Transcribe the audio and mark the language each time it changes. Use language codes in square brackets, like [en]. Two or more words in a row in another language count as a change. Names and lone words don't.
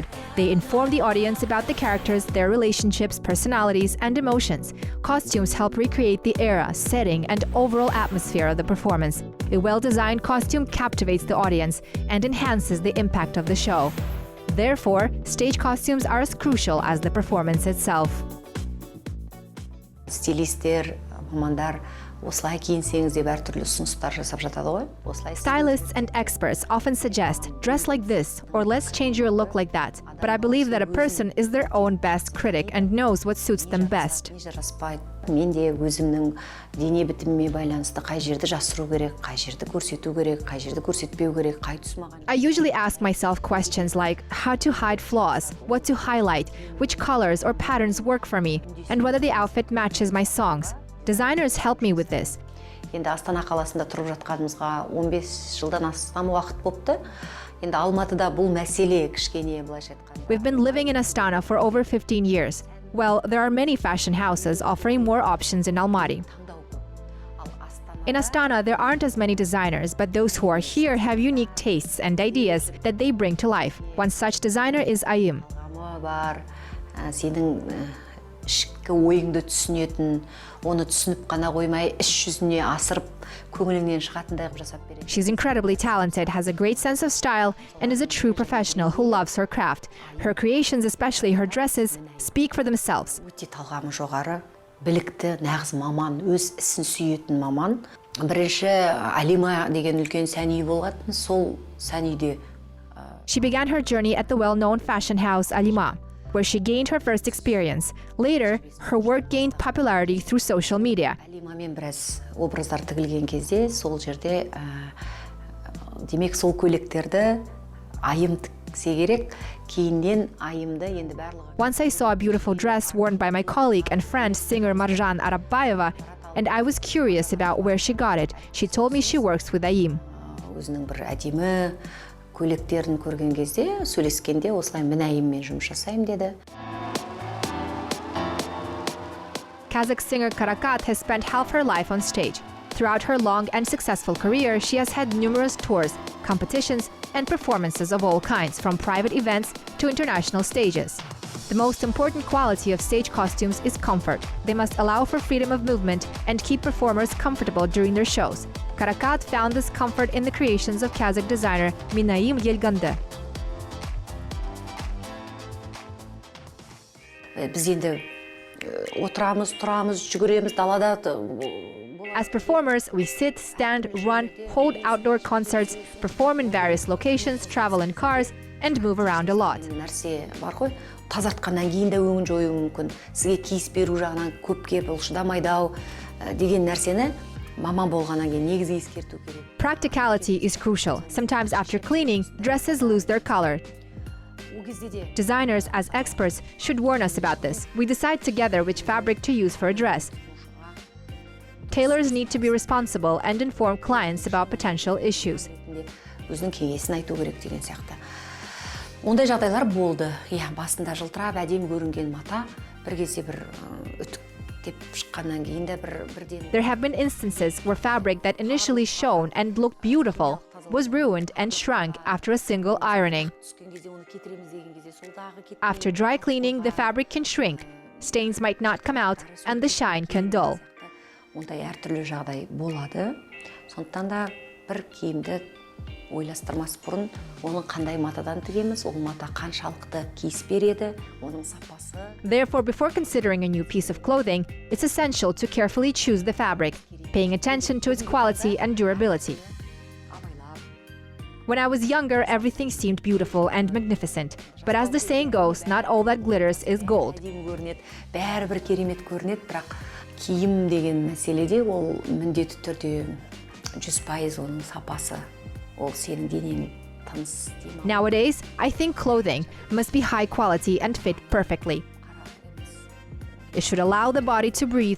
[en] They inform the audience about the characters, their relationships, personalities, and emotions. Costumes help recreate the era, setting, and overall atmosphere of the performance. A well-designed costume captivates the audience and enhances the impact of the show. Therefore, stage costumes are as crucial as the performance itself. [kk] Стилистер, мамандар осылай киінсеңіз деп әртүрлі ұсыныстар жасап жатады ғой. [en] Stylists and experts often suggest, dress like this, or let's change your look like that. But I believe that a person is their own best critic and knows what suits them best. [kk] Мен де өзімнің дене бітіміме байланысты қай жерді жасыру керек, қай жерді көрсету керек, қай жерді көрсетпеу керек, қай тұс маған. [en] I usually ask myself questions like how to hide flaws, what to highlight, which colors or patterns work for me, and whether the outfit matches my songs. Designers help me with this. [kk] Енді Астана қаласында тұрып жатқанымызға 15 жылдан астам уақыт болыпты. Енді Алматыда бұл мәселе кішкене былайша айтқанда. [en] We've been living in Astana for over 15 years. Well, there are many fashion houses offering more options in Almaty. In Astana, there aren't as many designers, but those who are here have unique tastes and ideas that they bring to life. One such designer is Minayym. [kk] Бар, сенің ішкі ойыңды түсінетін, оны түсініп қана қоймай, іс жүзіне асырып, көңіліңнен шығатындай қылып жасап береді. [en] She's incredibly talented, has a great sense of style, and is a true professional who loves her craft. Her creations, especially her dresses, speak for themselves. [kk] Өте талғамы жоғары, білікті, нағыз маман, өз ісін сүйетін маман. Бірінші Алима деген үлкен сән үй болған, сол сән үйде. [en] She began her journey at the well-known fashion house Alima, where she gained her first experience. Later, her work gained popularity through social media. [kk] Алимамен біраз образдар тігілген кезде, сол жерде демек сол көйлектерді Айым тіксе керек, кейіннен Айымды енді барлығы. [en] Once I saw a beautiful dress worn by my colleague and friend singer Marjan Arabayeva, and I was curious about where she got it. She told me she works with Minayym. [kk] Өзінің бір әдемі көйлектерін көрген кезде, сөйлескенде осылай Minayimмен жұмыс жасаймын деді. [en] Kazakh singer Qazaqstan has spent half her life on stage. Throughout her long and successful career, she has had numerous tours, competitions, and performances of all kinds, from private events to international stages. The most important quality of stage costumes is comfort. They must allow for freedom of movement and keep performers comfortable during their shows. Qazaqstan found this comfort in the creations of Kazakh designer Minayim Elgondy. [kk] Біз енді отырамыз, тұрамыз, жүгіреміз далада. [en] As performers, we sit, stand, run, hold outdoor concerts, perform in various locations, travel in cars, and move around a lot. [kk] Нәрсе бар ғой, тазартқаннан кейін де өңін жою мүмкін. Сізге киіс беру жағынан көпке бұл шыдамайдау деген нәрсені маман болғаннан кейін негізі ескерту керек. [en] Practicality is crucial. Sometimes after cleaning, dresses lose their color. Designers, as experts, should warn us about this. We decide together which fabric to use for a dress. Tailors need to be responsible and inform clients about potential issues. [kk] Өзінің кеңесін айту керек деген сияқты. Ондай жағдайлар болды. Басында жылтырап әдемі көрінген мата бір кезде бір үтік деп шыққаннан кейін де бірден. [en] There have been instances where fabric that initially shone and looked beautiful was ruined and shrunk after a single ironing. After dry cleaning, the fabric can shrink, stains might not come out, and the shine can dull. [kk] Ондай әртүрлі жағдай болады. Сондықтан да бір киімді ойластырмас бұрын, оның қандай матадан тігеміз, ол мата қаншалықты киіс береді, оның сапасы. [en] Therefore, before considering a new piece of clothing, it's essential to carefully choose the fabric, paying attention to its quality and durability. When I was younger, everything seemed beautiful and magnificent. But as the saying goes, not all that glitters is gold. [kk] Бәрібір керемет көрінеді, бірақ киім деген мәселеде ол міндетті түрде 100% оның сапасы, ол сенің денең тыныс деймін. [en] Nowadays, I think clothing must be high quality and fit perfectly. It should allow the body to breathe.